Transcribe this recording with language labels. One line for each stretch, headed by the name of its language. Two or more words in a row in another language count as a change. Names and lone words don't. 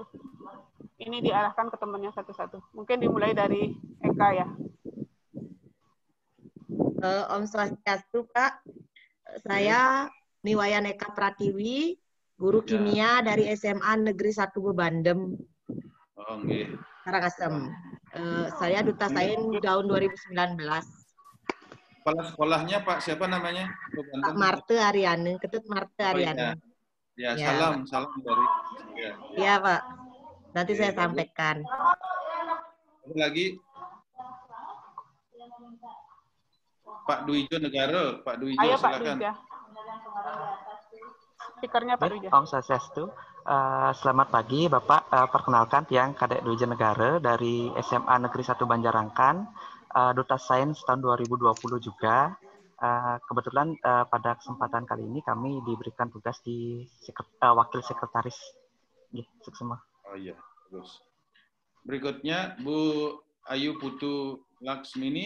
Indonesian: Ini diarahkan ke temannya satu-satu. Mungkin dimulai dari Eka ya. Om Swastiastu, Pak. Saya Niwayan Eka Pratiwi, guru kimia dari SMA Negeri 1 Bebandem. Oh, nggih. Karangasem. Saya Duta Sains tahun 2019. Kepala sekolahnya Pak siapa namanya? Pak Marte Ariane, Ketut Marte Ariane. Ya, salam dari. Iya, Pak. Nanti saya sampaikan. Lagi Pak Duijo Negara, Pak Duijo ayo, silakan. Pak Duijo. Speakernya Pak Duijo. Om Swastiastu. Selamat pagi Bapak. Perkenalkan Tiang Kadek Duijo Negara dari SMA Negeri 1 Banjarangkan, Duta Sains tahun 2020 juga. Kebetulan pada kesempatan kali ini kami diberikan tugas di wakil sekretaris. Semua. Oh iya, bagus. Berikutnya Bu Ayu Putu Laksmini.